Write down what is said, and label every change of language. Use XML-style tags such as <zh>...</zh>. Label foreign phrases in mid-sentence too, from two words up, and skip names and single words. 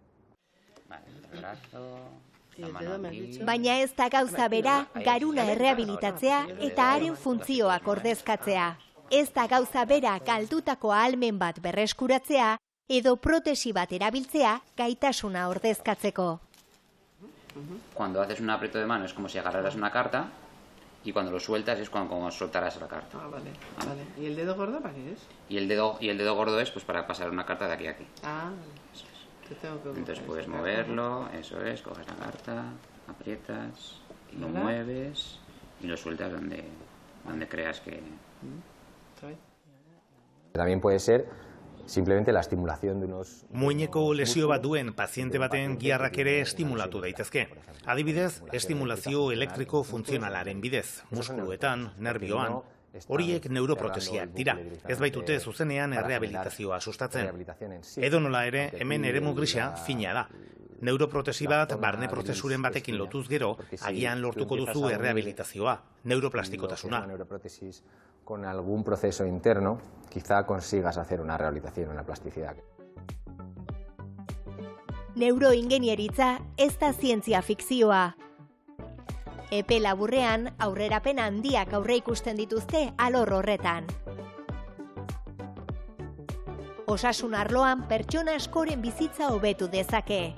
<eu>Baina ez da gauza bera, garuna errehabilitatzea eta haren funtzioak ordezkatzea. Ez da gauza bera galdutako ahalmen bat berreskuratzea edo protesi bat erabiltzea gaitasuna ordezkatzeko.</eu> <es>Cuando haces un aprieto de mano es como si agarraras una carta y cuando lo sueltas es como soltarás la carta. Ah, vale. ¿Y el dedo gordo para qué es? Y el dedo gordo es pues para pasar una carta de aquí a aquí. Ah, vale. Entonces puedes moverlo, eso es, coges la carta, aprietas, lo mueves y lo sueltas donde creas que... También puede ser simplemente la estimulación de unos...</es> <eu>Muineko lesio bat duen paziente baten giharrak ere estimulatu daitezke. Adibidez, estimulazio elektriko funtzionalaren bidez, muskuluetan, nerbioan. Horiek neuroprotesiak dira, ez baitute zuzenean errehabilitazioa sustatzen. Edo nola ere, hemen eremu grisa fina da. Neuroprotesi bat barne prozesuren batekin lotuz gero, agian lortuko duzu errehabilitazioa, neuroplastikotasuna.</eu> <es>Con algún proceso interno, quizá consigas hacer una rehabilitación, una plasticidad.</es> <eu>Neuroingenieritza ez da zientzia fikzioa. Epe laburrean aurrerapen handiak aurreikusten dituzte alor horretan. Osasun arloan pertsona askoren bizitza hobetu dezake.</eu>